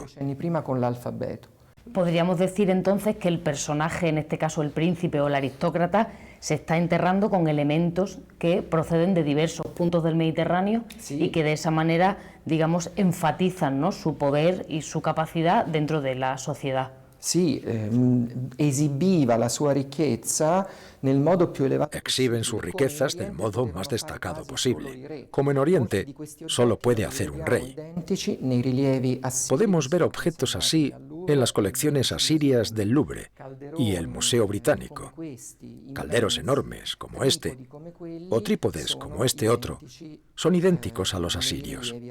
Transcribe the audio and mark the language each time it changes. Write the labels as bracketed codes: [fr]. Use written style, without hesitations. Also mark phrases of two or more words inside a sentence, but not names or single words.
[es] Podríamos decir entonces que el personaje, en este caso el príncipe o el aristócrata, se está enterrando con elementos que proceden de diversos puntos del Mediterráneo y que de esa manera, digamos, enfatizan, ¿no?, su poder y su capacidad dentro de la sociedad. Sí, [it] exhibiva la sua ricchezza nel modo più elevato. [es] Exhiben sus riquezas del modo más destacado posible. Como en Oriente, solo puede hacer un rey. Podemos ver objetos así en las colecciones asirias del Louvre y el Museo Británico. Calderos enormes como este, o trípodes como este otro, son idénticos a los asirios.